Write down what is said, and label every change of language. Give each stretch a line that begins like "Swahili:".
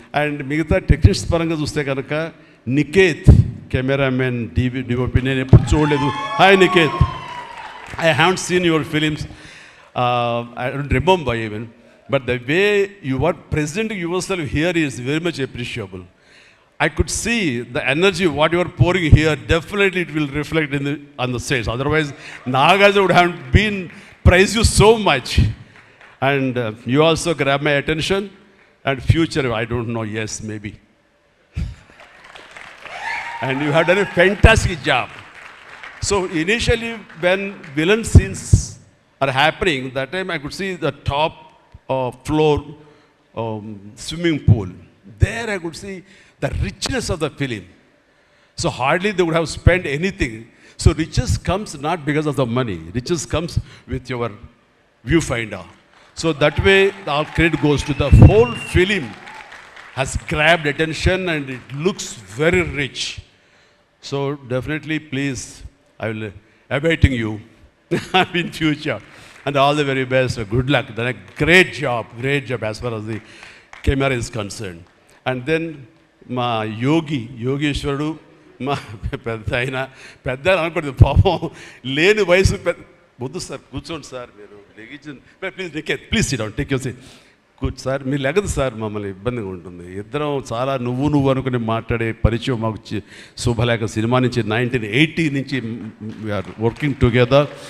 Telugu: And మిగతా techniques పరంగా చూస్తే కనుక నికేత్ కెమెరామెన్ డిఓపి నేను ఎప్పుడు చూడలేదు.
English: Hi Niket, I haven't seen your films, I don't remember even, but the way you are presenting yourself here is very much appreciable. I could see the energy, what you are pouring here, definitely it will reflect on the stage. Otherwise, Nagarjuna would have been praised you so much. And you also grab my attention. And future, I don't know, yes, maybe. And you have done a fantastic job. So initially, when villain scenes are happening, that time I could see the top floor swimming pool. There I could see the richness of the film. So hardly they would have spent anything. So riches comes not because of the money. Riches comes with your viewfinder. So that way our credit goes to the whole film has grabbed attention and it looks very rich. So definitely please, I will awaiting you in future. And all the very best. Good luck. Then a great job as far as the camera is concerned. And then
Telugu: మా యోగేశ్వరుడు మా పెద్ద ఆయన అనుకోండి పాపం లేని వయసు వద్దు sir కూర్చోండి సార్ మీరు
English: Please Niket please sit down take your seat.
Telugu: కూర్చో సార్, మీరు లెగదు సార్, మమ్మల్ని ఇబ్బందిగా ఉంటుంది. ఇద్దరం చాలా నువ్వు అనుకుని మాట్లాడే పరిచయం మాకు శుభలేఖ సినిమా నుంచి 1980 నుంచి
English: We're working together.